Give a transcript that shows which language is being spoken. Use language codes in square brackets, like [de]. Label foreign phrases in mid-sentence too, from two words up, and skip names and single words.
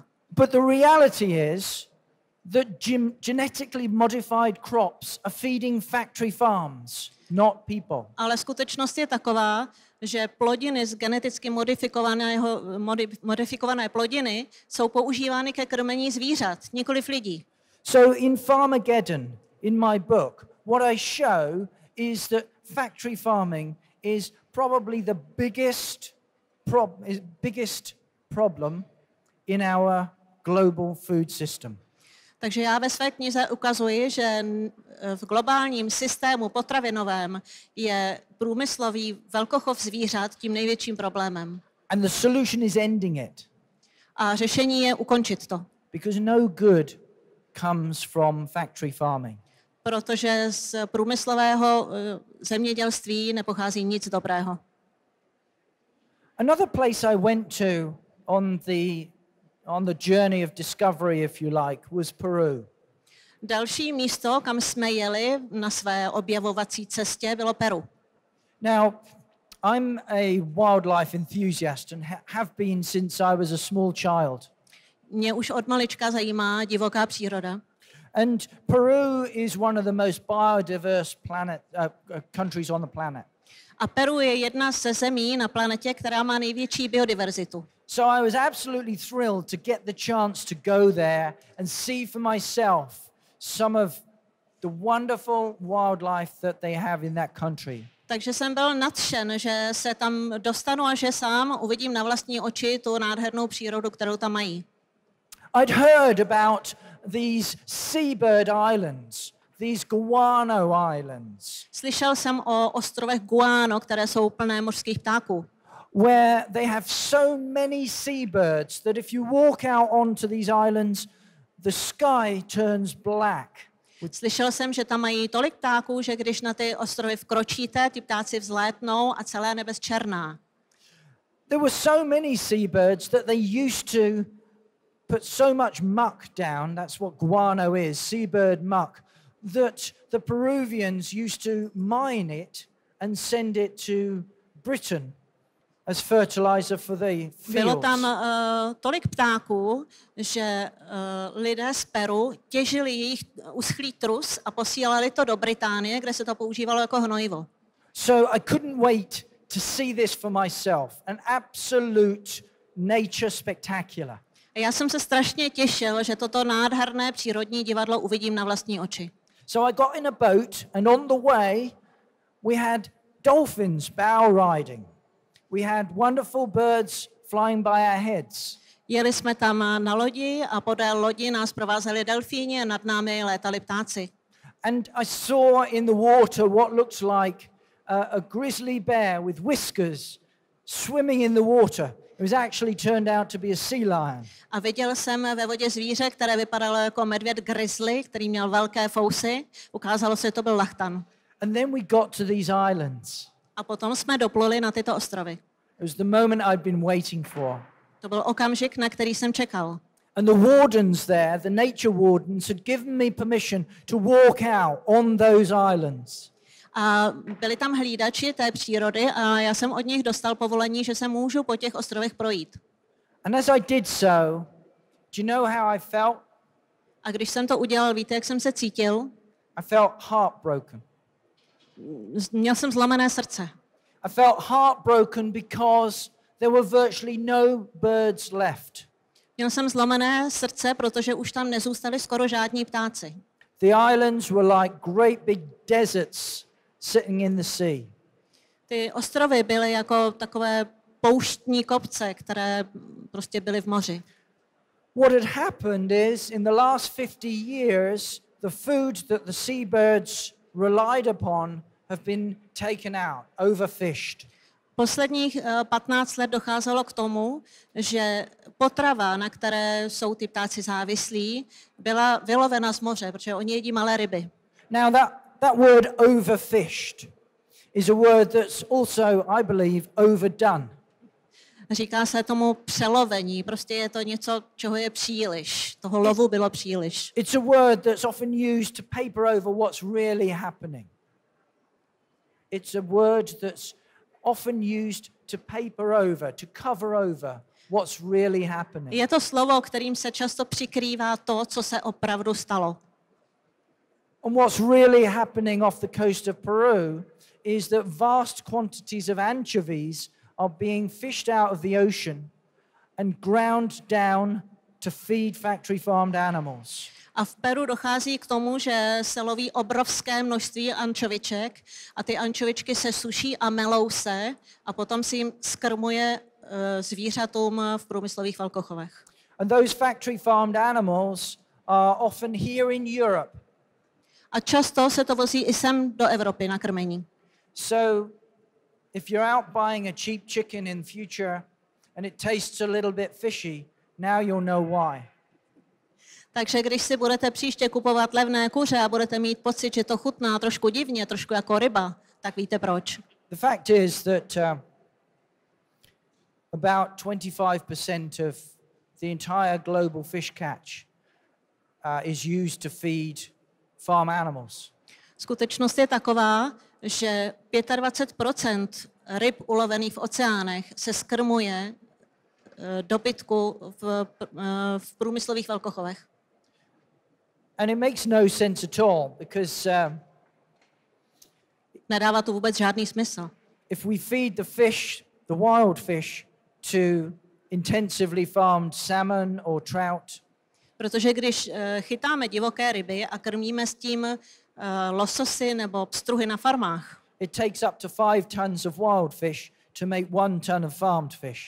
[en] But the reality is that genetically modified crops are feeding factory farms, not people. [cs] Ale skutečnost je taková, že plodiny z geneticky modifikované plodiny jsou používány ke krmení zvířat, nikoliv lidí. [en] So in Farmagedon, in my book, what I show is that factory farming is probably the biggest problem in our global food system. [cs] Takže já ve své knize ukazuji, že v globálním systému potravinovém je průmyslový velkochov zvířat tím největším problémem. [en] And the solution is ending it. [cs] A řešení je ukončit to. [en] Because no good comes from factory farming. [cs] Protože z průmyslového zemědělství nepochází nic dobrého. [en] Another place I went to on the journey of discovery, if you like, was Peru. [cs] Další místo, kam jsme jeli na své objevovací cestě, bylo Peru. [en] Now, I'm a wildlife enthusiast and have been since I was a small child. [cs] Mě už od malička zajímá divoká příroda. [en] And Peru is one of the most biodiverse countries on the planet. [cs] A Peru je jedna ze zemí na planetě, která má největší biodiverzitu. [en] So I was absolutely thrilled to get the chance to go there and see for myself some of the wonderful wildlife that they have in that country. [cs] Takže jsem byl nadšen, že se tam dostanu a že sám uvidím na vlastní oči tu nádhernou přírodu, kterou tam mají. [en] I'd heard about these seabird islands, these guano islands, [cs] Slyšel jsem o ostrovech Guano, které jsou plné mořských ptáků, [en] where they have so many seabirds that if you walk out onto these islands, the sky turns black. [cs] Slyšel jsem, že tam mají tolik ptáků, že když na ty ostrovy vkročíte, ty ptáci vzlétnou a celé nebe zčerná. [en] There were so many seabirds that they used to put so much muck down, that's what guano is, seabird muck, that the Peruvians used to mine it and send it to Britain as fertilizer for the fields. [cs] Bylo tam tolik ptáků, že lidé z Peru těžili jejich uschlý trus a posílali to do Británie, kde se to používalo jako hnojivo. [en] So I couldn't wait to see this for myself, an absolute nature spectacular. [cs] A já jsem se strašně těšil, že toto nádherné přírodní divadlo uvidím na vlastní oči. [en] So I got in a boat and on the way we had dolphins bow riding. We had wonderful birds flying by our heads. [cs] Jeli jsme tam na lodi a podél lodi nás provázeli delfíni a nad námi létali ptáci. [en] And I saw in the water what looks like a grizzly bear with whiskers swimming in the water. It was actually turned out to be a sea lion. [cs] A viděl jsem ve vodě zvíře, které vypadalo jako medvěd grizzly, který měl velké fousy. Ukázalo se, že to byl lachtan. [en] And then we got to these islands. [cs] A potom jsme dopluli na tyto ostrovy. [en] It was the moment I'd been waiting for. [cs] To byl okamžik, na který jsem čekal. [en] And the wardens there, the nature wardens, had given me permission to walk out on those islands. [cs] A byli tam hlídači té přírody a já jsem od nich dostal povolení, že se můžu po těch ostrovech projít. [en] And as I did so, do you know how I felt? [cs] A když jsem to udělal, víte, jak jsem se cítil? [en] I felt heartbroken. [cs] Měl jsem zlomené srdce. [en] I felt heartbroken because there were virtually no birds left. [cs] Měl jsem zlomené srdce, protože už tam nezůstali skoro žádní ptáci. [en] The islands were like great big deserts sitting in the sea. [cs] Ty ostrovy byly jako takové pouštní kopce, které prostě byly v moři. [en] What had happened is, in the last 50 years, the food that the seabirds relied upon have been taken out, overfished. [cs] Posledních 15 let docházelo k tomu, že potrava, na které jsou ty ptáci závislí, byla vylovena z moře, protože oni jedí malé ryby. [en] Now that word overfished is a word that's also, I believe, overdone. [cs] Říká se tomu přelovení, prostě je to něco, čeho je příliš. Toho lovu bylo příliš. [en] It's a word that's often used to paper over what's really happening. It's a word that's often used to paper over, to cover over what's really happening. [cs] Je to slovo, kterým se často přikrývá to, co se opravdu stalo. [en] And what's really happening off the coast of Peru is that vast quantities of anchovies are being fished out of the ocean and ground down to feed factory farmed animals. [cs] A v Peru dochází k tomu, že se loví obrovské množství ančoviček a ty ančovičky se suší a melou se a potom si jim skrmuje zvířatům v průmyslových velkochovech. [en] And those factory farmed animals are often here in Europe. [cs] A často se to vozí i sem do Evropy na krmení. [en] So if you're out buying a cheap chicken in future and it tastes a little bit fishy, now you'll know why. [cs] Takže když si budete příště kupovat levné kuře a budete mít pocit, že to chutná trošku divně, trošku jako ryba, tak víte proč. [en] The fact is that about 25% of the entire global fish catch is used to feed farm animals. [cs] Skutečnost je taková, že 25% ryb ulovených v oceánech se skrmuje dobytku v průmyslových velkochovech. [en] And it makes no sense at all because [cs] Nedává to vůbec žádný smysl. [en] if we feed the fish, the wild fish, to intensively farmed salmon or trout, [cs] Protože když chytáme divoké ryby a krmíme s tím lososy nebo pstruhy na farmách, [en] it takes up to 5 tons of wild fish to make 1 ton of farmed fish.